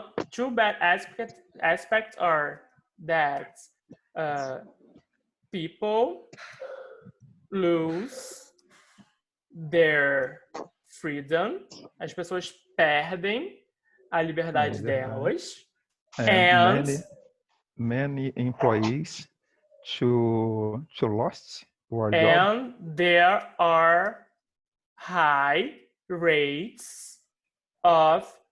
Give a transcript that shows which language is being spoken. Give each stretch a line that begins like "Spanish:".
English: Two bad aspects are that people lose their freedom.
Portuguese: As pessoas perdem a liberdade delas.
English: And many employees to lost their job. And there are high rates of